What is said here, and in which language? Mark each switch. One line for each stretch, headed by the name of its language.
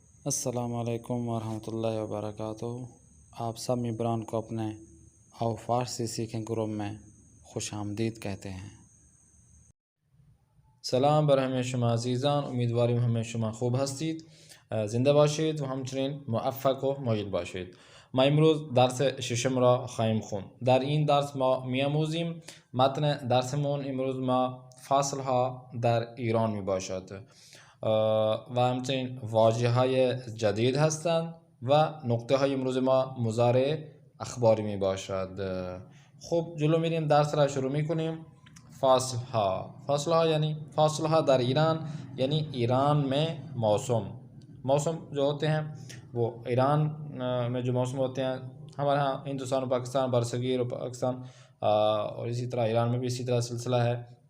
Urdu: السلام علیکم ورحمۃ اللہ وبرکاتہ۔ آپ سب ممبران کو اپنے آو فارسی سیکھیں گروپ میں خوش آمدید کہتے ہیں۔
Persian: سلام بر همه شما عزیزان، امیدواریم همه شما خوب هستید، زنده باشید و همچنین موفق و مایل باشید. ما امروز درس ششم را خواهیم خوند. در این درس ما می‌آموزیم متن درسمون امروز ما فصل ها در ایران می باشد و همچنین واژه های جدید هستند و نقطه های امروز ما مضارع اخباری می باشد. خب جلو میریم، درس را شروع می کنیم. فاصل ها یعنی فاصل ها در ایران یعنی
Urdu: ایران میں موسم جو ہوتے ہیں وہ ایران میں جو موسم ہوتے ہیں، ہمارے ہاں ہندوستان و پاکستان، برصغیر و پاکستان اور اسی طرح ایران میں بھی اسی طرح سلسلہ ہے۔